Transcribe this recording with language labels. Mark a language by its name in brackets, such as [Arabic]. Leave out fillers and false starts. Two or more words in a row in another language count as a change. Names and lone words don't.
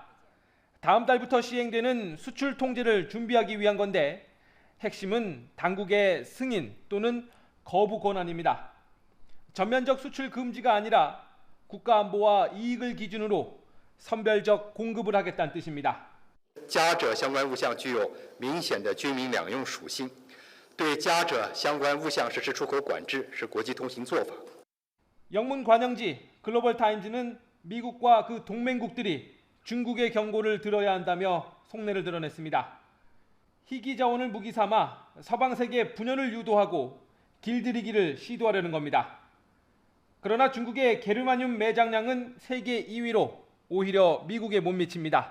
[Korean] 다음 달부터 시행되는 수출 통제를 준비하기 위한 건데 핵심은 당국의 승인 또는 거부 권한입니다. 전면적 수출 금지가 아니라 국가안보와 이익을 기준으로 선별적 공급을 하겠다는 뜻입니다. [Chinese] 加者相关物项具有明显的军民两用属性，对加者相关物项实施出口管制是国际通行做法。 [Korean] 영문 관영지 글로벌 타임즈는 미국과 그 동맹국들이 중국의 경고를 들어야 한다며 속내를 드러냈습니다. 희귀 자원을 무기 삼아 서방 세계 분열을 유도하고 길들이기를 시도하려는 겁니다. 그러나 중국의 게르마늄 매장량은 세계 2위로 오히려 미국에 못 미칩니다.